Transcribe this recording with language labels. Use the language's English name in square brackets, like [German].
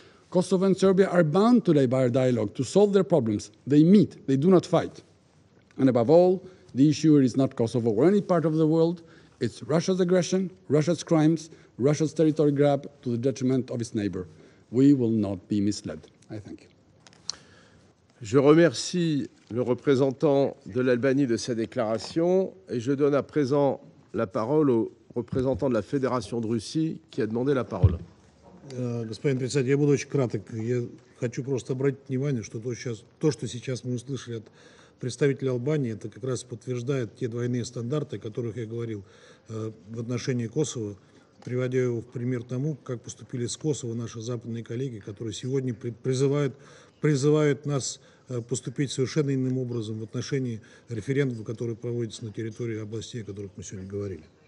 [English] Kosovo and Serbia are bound today by a dialogue to solve their problems. They meet, they do not fight. And above all, the issue is not Kosovo or any part of the world. It's Russia's aggression, Russia's crimes, Russia's territory grab to the detriment of its neighbor. We will not be misled. I thank you. [French] Je remercie le représentant de l'Albanie de sa déclaration et je donne à présent la parole au représentant de la Fédération de Russie qui a demandé la parole. [Russian] Господин председатель, я буду очень краток. Я хочу просто обратить внимание, что то, что сейчас мы услышали от представителя Албании, это как раз подтверждает те двойные стандарты, о которых я говорил в отношении Косово, приводя его в пример тому, как поступили с Косово наши западные коллеги, которые сегодня призывают нас поступить совершенно иным образом в отношении референдума, который проводится на территории областей, о которых мы сегодня говорили.